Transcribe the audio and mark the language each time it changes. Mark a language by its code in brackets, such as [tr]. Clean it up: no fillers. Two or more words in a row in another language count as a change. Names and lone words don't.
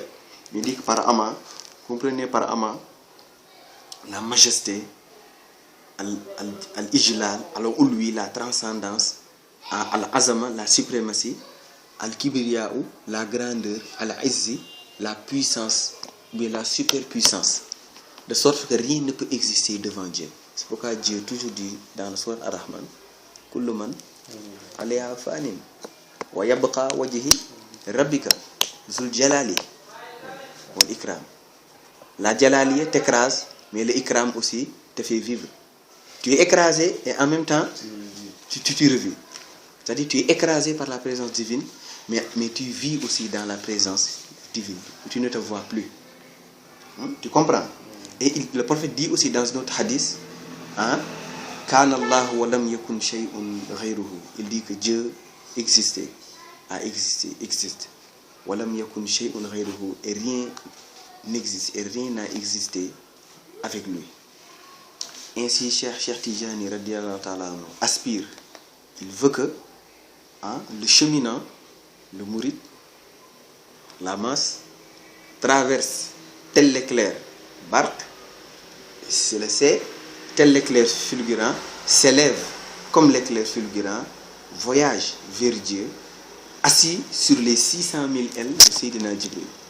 [fr] Mais il dit que par Ama, comprenez par Ama, la majesté, al-Ijlal, alors lui, la transcendance, al-Azama, la suprématie, al-Kibriya'u, la grandeur, al-Izzi, la puissance, mais la superpuissance. De sorte que rien ne peut exister devant Dieu. C'est pourquoi Dieu toujours dit dans le sourate Ar-Rahman, [ar] كل من عليها فان ويبقى وجه ربك ذو الجلال والإكرام. [fr] La jalali t'écrase, mais le ikram aussi te fait vivre. Tu es écrasé et en même temps tu revis. C'est-à-dire tu es écrasé par la présence divine, mais tu vis aussi dans la présence divine. Tu ne te vois plus. Tu comprends? Et le prophète dit aussi dans un autre hadith, [ar] كان الله ولم يكن شيء غيره. [fr] Il dit que Dieu existait, a existé, existe. [ar] ولم يكن شيء غيره, [fr] et rien n'existe, et rien n'a existé avec lui. Ainsi, Cheikh Tijani [ar] رضي الله تعالى [fr] aspire. Il veut que le cheminant, le mouride, la masse, traverse tel l'éclair, barque, c'est le C, tel l'éclair fulgurant, s'élève comme l'éclair fulgurant, voyage vers Dieu, assis sur les 600 000 ailes de Sayyidina Jibril.